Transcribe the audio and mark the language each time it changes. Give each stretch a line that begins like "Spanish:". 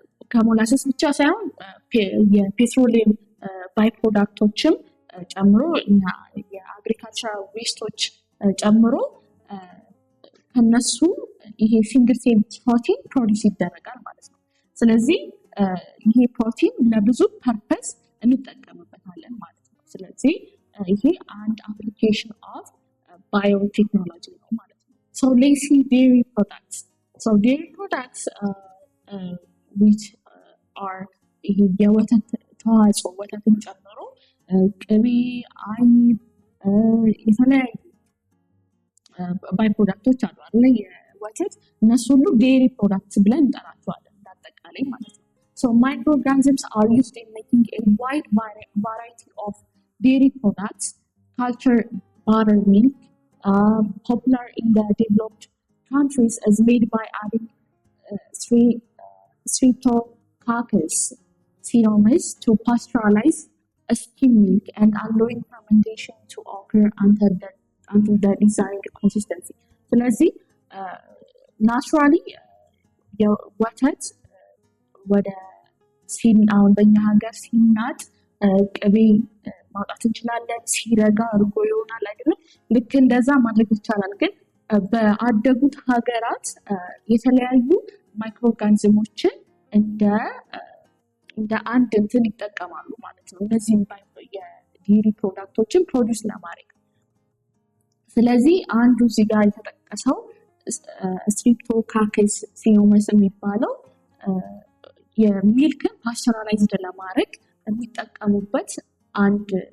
Amharic: ከሞላሰስ ብቻ ሳይሆን የፔትሮሊየም ባይ ፕሮዳክቶችም ጨምሮ እና የአግሪካልቸራል ዌስቶች ጨምሮ ከነሱ ይሄ ሲንግል ሴል ፕሮቲን ፕሮዲስ ይደረጋል ማለት ነው። ስለዚህ ይሄ ፕሮቲን ለብዙ ፐርፐስ እንጠቀምበታለን ማለት ነው። ስለዚህ ይሄ አንድ አፕሊኬሽን ኦፍ ባዮቴክኖሎጂ ነው ማለት ነው።
English: So let's see dairy products. So dairy products which are
Amharic: የወተት ተዋጽኦ ወተትን ጨምሮ ቅቤ፣ አይብ፣ የተለያዩ ባይ ፕሮዳክቶች አሉ አለ የወተት እነሱ ሁሉ ዴሪ ፕሮዳክትስ ብለን እንጠራቸዋለን እንዳጠቃላይ ማለት ነው።
English: So microorganisms are used in making a wide variety of dairy products, cultured buttermilk, popular in the developed countries, is made by adding Streptococcus cereus to pasteurize skim milk and allowing fermentation to occur until the desired consistency.
Amharic: ስለዚህ ናቹራሊ የወተት ወደ አሁን በእኛ ሀገር ሲናጥ ቅቤ ማውጣት እንችላለን። ሲረጋ እርጎ ይሆናል አይደለም? ልክ እንደዛ ማድረግ ይቻላል። ግን በአደጉት ሀገራት የተለያዩ ማይክሮኦርጋኒዝሞችን እንደ አንድ እንትን ይጠቀማሉ ማለት ነው። እነዚህም የዴሪ ፕሮዳክቶችን ፕሮዲውስ ለማድረግ። ስለዚህ አንዱ እዚህ ጋር የተጠቀሰው ስትሪፕቶካከስ ሲኖመስ የሚባለው የሚልክን ፓስቸራላይዝድ ለማድረግ የሚጠቀሙበት አንድ